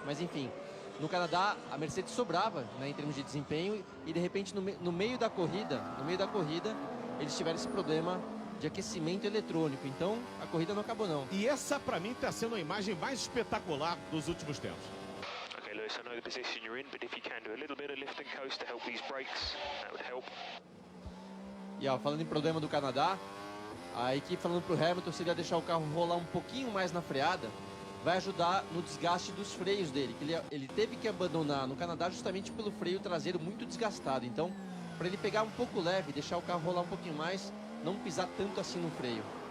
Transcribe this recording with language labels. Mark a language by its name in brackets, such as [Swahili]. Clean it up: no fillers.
[Portuguese] Mas enfim, no Canadá a Mercedes sobrava, né, em termos de desempenho. E de repente no meio da corrida, eles tiveram esse problema de aquecimento eletrônico. Então a corrida não acabou não. E essa para mim está sendo a imagem mais espetacular dos últimos tempos. [English] Okay, Lewis, I know the position you're in, but if you can do a little bit of lift and coast to help these brakes, that would help. [Portuguese] E ó, falando em problema do Canadá, a equipe falando pro Hamilton, se ele ia deixar o carro rolar um pouquinho mais na freada, vai ajudar no desgaste dos freios dele, que ele teve que abandonar no Canadá justamente pelo freio traseiro muito desgastado. Então, para ele pegar um pouco leve, deixar o carro rolar um pouquinho mais, não pisar tanto assim no freio.